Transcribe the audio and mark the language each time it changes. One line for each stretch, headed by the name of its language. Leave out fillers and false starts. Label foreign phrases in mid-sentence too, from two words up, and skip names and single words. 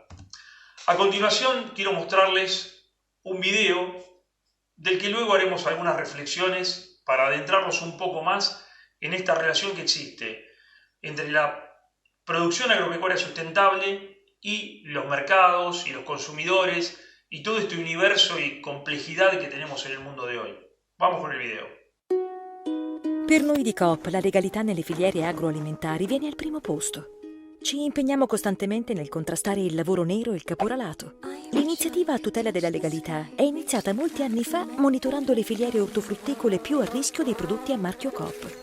Spanish: A continuación quiero mostrarles un video del que luego haremos algunas reflexiones para adentrarnos un poco más en esta relación que existe entre la producción agropecuaria sustentable y los mercados y los consumidores y todo este universo y complejidad que tenemos en el mundo de hoy. Vamos con el video.
Italian: Per noi di Coop la legalità nelle filiere agroalimentari viene al primo posto. Ci impegniamo costantemente nel contrastare il lavoro nero e il caporalato. L'iniziativa a tutela della legalità è iniziata molti anni fa monitorando le filiere ortofrutticole più a rischio dei prodotti a marchio Coop.